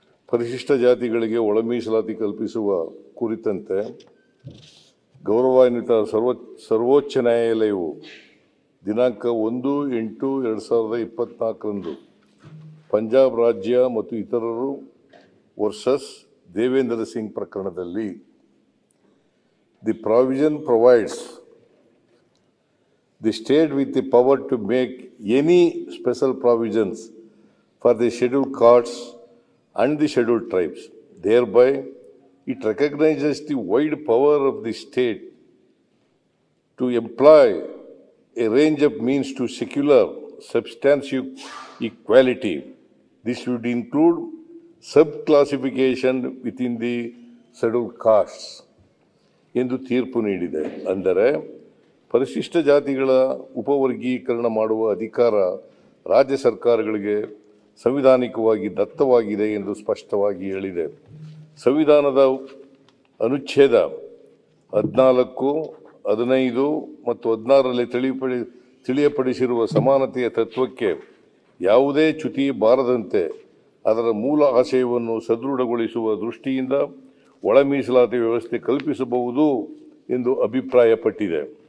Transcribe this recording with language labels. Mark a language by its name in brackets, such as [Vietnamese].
[Kannada] ಪರಿಶಿಷ್ಟ ಜಾತಿಗಳಿಗೆ ಒಳ ಮೀಸಲಾತಿ ಕಲ್ಪಿಸುವ ಕುರಿತಂತೆ ಗೌರವಾನ್ವಿತ ಸರ್ವೋಚ್ಚ ನ್ಯಾಯಾಲಯವು ದಿನಾಂಕ 1/8/2024 ಪಂಜಾಬ್ ರಾಜ್ಯ ಮತ್ತು ಇತರರು ವರ್ಸಸ್ ದೇವೇಂದ್ರ ಸಿಂಗ್ ಪ್ರಕರಣದಲ್ಲಿ [English] The provision provides the state with the power to make any special provisions for the scheduled castes and the scheduled tribes. Thereby, it recognizes the wide power of the state to employ a range of means to secure substantial equality. This would include sub-classification within the scheduled castes. [Kannada] ಎಂದು ತೀರ್ಪು ನೀಡಿದೆ। ಅಂದರೆ ಪರಿಶಿಷ್ಟ ಜಾತಿಗಳ ಉಪವರ್ಗೀಕರಣ ಮಾಡುವ ಅಧಿಕಾರ ರಾಜ್ಯ ಸರ್ಕಾರಗಳಿಗೆ ಸಂವಿಧಾನಿಕವಾಗಿ ದತ್ತವಾಗಿದೆ ಎಂದು ಸ್ಪಷ್ಟವಾಗಿ ಹೇಳಿದೆ। ಸಂವಿಧಾನದ ಅನುಚ್ಛೇದ 14, 15 ಮತ್ತು 16ರಲ್ಲಿ ತಿಳಿಯಪಡಿಸಿರುವ ಸಮಾನತೆಯ ತತ್ವಕ್ಕೆ ಯಾವುದೇ ಚ್ಯುತಿ ಬಾರದಂತೆ ಅದರ ಮೂಲ ಆಶಯವನ್ನು ಸದೃಢಗೊಳಿಸುವ ದೃಷ್ಟಿಯಿಂದ ಒಳ ಮೀಸಲಾತಿ ವ್ಯವಸ್ಥೆ ಕಲ್ಪಿಸಬಹುದು ಎಂದು ಅಭಿಪ್ರಾಯಪಟ್ಟಿದೆ।